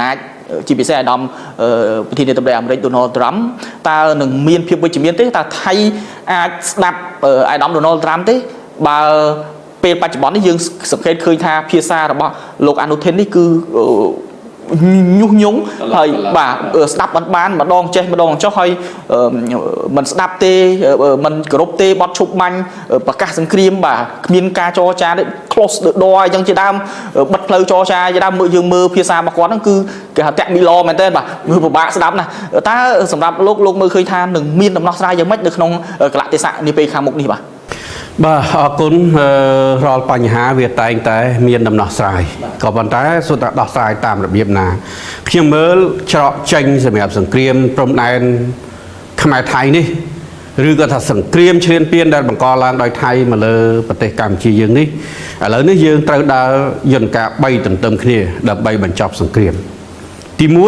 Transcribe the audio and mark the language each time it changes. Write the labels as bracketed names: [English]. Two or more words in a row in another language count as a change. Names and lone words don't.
[Khmer] ណាចជាពិសេសអាដាមប្រធានាធិបតីអាមេរិក Donald Trump តើនឹងមានភាពវិជ្ជមានទេតើថៃអាចស្ដាប់អាដាម Donald Trump ទេបើពេលបច្ចុប្បន្ននេះ យើងសង្កេតឃើញថាភាសារបស់លោកអនុធាននេះគឺញុះញង់ហើយបាទស្ដាប់បានម្ដងចេះម្ដងចុះហើយមិនស្ដាប់ទេមិនគោរពទេបត់ឈប់បាញ់ប្រកាសសង្គ្រាមបាទគ្មានការចរចាទេ [English] close the door [Khmer] អញ្ចឹងជាដើមបិទផ្លូវចរចាជាដើមយើងមើលភាសារបស់គាត់ហ្នឹងគឺគេហៅតាក់មីឡមែនទេបាទមើលពិបាកស្ដាប់ណាតើសម្រាប់លោកមើលឃើញថានឹងមានដំណោះស្រាយយ៉ាងម៉េចនៅក្នុងកលៈទេសៈនាពេលខាងមុខនេះបាទ អរគុណរាល់បញ្ហាវាតែងតែមានដំណោះស្រាយក៏ប៉ុន្តែសុទ្ធតែដោះស្រាយតាមរបៀបណាខ្ញុំមើលច្រកចេញសម្រាប់សង្គ្រាមព្រំដែនខ្មែរថៃនេះឬក៏ថាសង្គ្រាមឈ្លានពានដែលបង្កឡើងដោយថៃមកលើប្រទេសកម្ពុជាយើងនេះឥឡូវនេះយើងត្រូវដើរយន្តការ3ទន្ទឹមគ្នាដើម្បីបញ្ចប់សង្គ្រាមទី